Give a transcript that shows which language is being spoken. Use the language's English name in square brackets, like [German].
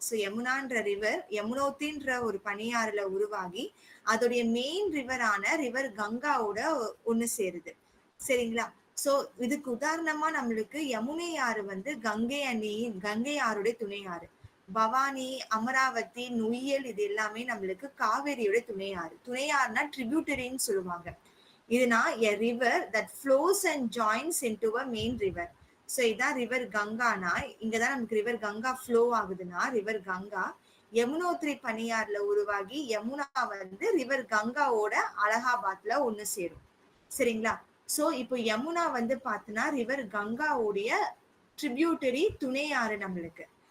[Tamil] So யமுனான்ற river யமுனோத்ரின்ற ஒரு பனியாறுல உருவாகி, அதோடைய மெயின் ரிவரான ரிவர் கங்காவோட ஒண்ணு சேருது. சரிங்களா? சோ இதுக்கு உதாரணமா நம்மளுக்கு யமுனை ஆறு வந்து கங்கை ஆறுடைய துணை ஆறு. பவானி, அமராவதி, நொய்யல் இது எல்லாமே நம்மளுக்கு காவேரியோட துணை ஆறு. துணை ஆறுனா ட்ரிபியூட்டரின்னு சொல்லுவாங்க. இதுனா [English] a river that flows and joins into a main river. [Tamil] So இதான் ரிவர் கங்கானா, இங்கதான் நமக்கு ரிவர் கங்கா ஃப்ளோ ஆகுதுன்னா ரிவர் கங்கா யமுனோத்ரி பனியாறுல உருவாகி யமுனா வந்து ரிவர் கங்காவோட அலகாபாத்ல ஒண்ணு சேரும். சரிங்களா? சோ இப்போ யமுனா வந்து பார்த்தோன்னா ரிவர் கங்காவுடைய ட்ரிபியூட்டரி துணை ஆறு நம்மளுக்கு.